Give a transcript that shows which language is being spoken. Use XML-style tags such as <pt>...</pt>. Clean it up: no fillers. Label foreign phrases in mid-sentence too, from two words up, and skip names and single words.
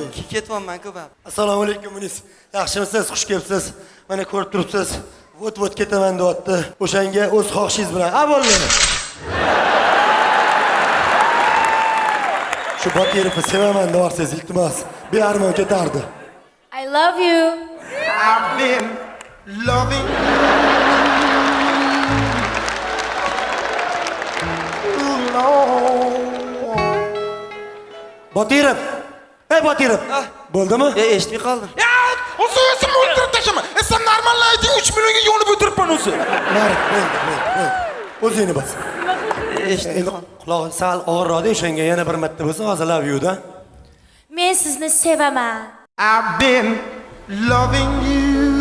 <uz>Ketyapman-ku bab. Assalomu alaykum Munis. Yaxshimisiz? Xush kelibsiz. Mana ko'rib turibsiz. Vot ketaman deyapti. O'shanga o'z xohishingiz bilan. Ha, bo'ldi. Shu Botirovni sevaman deyorsiz, iltimos. Bearmon ketardi.</uz> <en>I love you. I've been loving Botirov.</en> <uz>Ey Botirov. Bo'ldimi? Eshitmay qoldim. Ya, o'zim o'ldirib tashlama. Sen normal ayting 3 millionga yo'nib o'tiribman o'zi. O'zingni bas. Eshitmay qoldim. Quloq sal og'irroqda, o'shanga yana bir marta bo'lsa, hozir</uz> <en>love you</en> <uz>da. Men sizni sevaman.</uz> <en>I've been loving you.</en>